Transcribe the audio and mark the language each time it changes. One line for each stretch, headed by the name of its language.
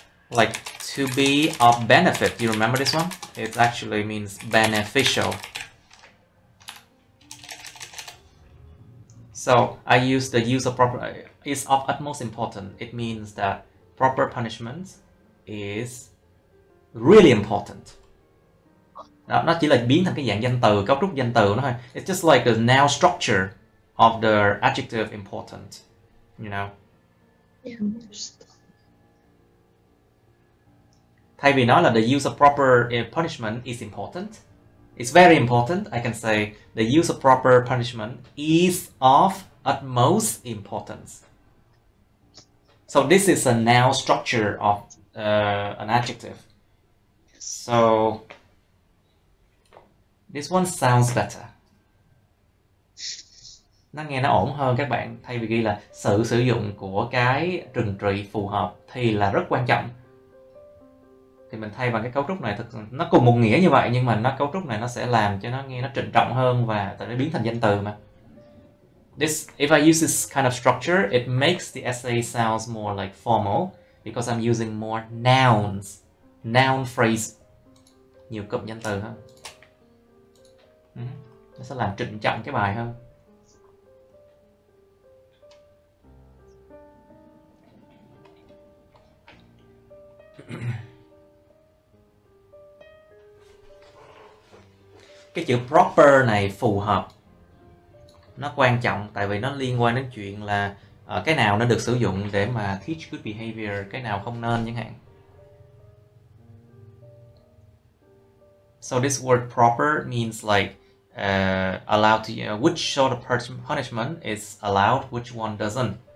English: Like to be of benefit. You remember this one? It actually means beneficial. So I use the use of proper is of utmost importance. It means that proper punishment is really important.
Vietnamese: Đó, nó chỉ là biến thành cái dạng danh từ, cấu trúc danh từ nó thôi.
English: It's just like the noun structure of the adjective important, you know. Yeah.
Vietnamese: Thay vì nói là
English: the use of proper punishment is important, it's very important, I can say the use of proper punishment is of utmost importance. So this is a noun structure of an adjective. So this one sounds better.
Vietnamese: Nó nghe nó ổn hơn các bạn. Thay vì ghi là sự sử dụng của cái trừng trị phù hợp thì là rất quan trọng, thì mình thay bằng cái cấu trúc này. Nó cùng một nghĩa như vậy nhưng mà cấu trúc này nó sẽ làm cho nó nghe nó trịnh trọng hơn và tại nó biến thành danh từ mà.
English: If I use this kind of structure, it makes the essay sounds more like formal because I'm using more nouns, noun phrase,
Vietnamese: nhiều cụm danh từ hơn. Nó sẽ làm trịnh trọng cái bài hơn. Cái chữ proper này phù hợp. Nó quan trọng tại vì nó liên quan đến chuyện là cái nào nó được sử dụng để mà
English: teach good behavior,
Vietnamese: cái nào không nên chẳng hạn.
English: So this word proper means like allowed to, which sort of punishment is allowed, which one doesn't.